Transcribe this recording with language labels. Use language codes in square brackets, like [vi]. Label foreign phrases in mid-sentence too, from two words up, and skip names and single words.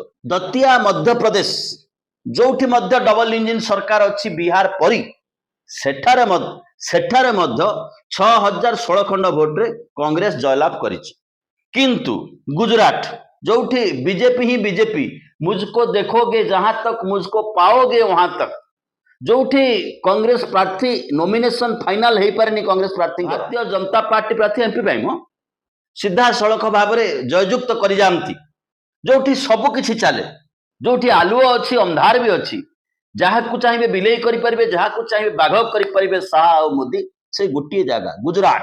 [or] ଦତିଆ ମଧ୍ୟପ୍ରଦେଶ, ଯୋଉଠି ମଧ୍ୟ ଡବଲ ଇଞ୍ଜିନ ସରକାର ଅଛି ବିହାର ପରି, ସେଠାରେ ମଧ୍ୟ 6,016 ଖଣ୍ଡ ଭୋଟରେ କଂଗ୍ରେସ ଜୟଲାଭ କରିଛି। କିନ୍ତୁ ଗୁଜରାଟ, ଯୋଉଠି ବିଜେପି ହିଁ ବିଜେପି, [hi] मुझको देखोगे जहां तक मुझको पाओगे वहां तक, [or] ଯୋଉଠି କଂଗ୍ରେସ ପ୍ରାର୍ଥୀ ନୋମିନେସନ ଫାଇନାଲ ହେଇପାରେନି କଂଗ୍ରେସ ପ୍ରାର୍ଥୀ, ଭାରତୀୟ ଜନତା ପାର୍ଟି ପ୍ରାର୍ଥୀ ଏମପି ପାଇଁ ସିଧାସଳଖ ଭାବରେ ଜୟଯୁକ୍ତ କରିଯାଆନ୍ତି। ଯୋଉଠି ସବୁ କିଛି ଚାଲେ, ଯୋଉଠି ଆଲୁଅ ଅଛି ଅନ୍ଧାର ବି ଅଛି, ଯାହାକୁ ଚାହିଁବେ ବିଲେଇ କରିପାରିବେ, ଯାହାକୁ ଚାହିଁବେ ବାଘ କରିପାରିବେ ଶାହା ଆଉ ମୋଦି, ସେଇ ଗୋଟିଏ ଜାଗା ଗୁଜରାଟ।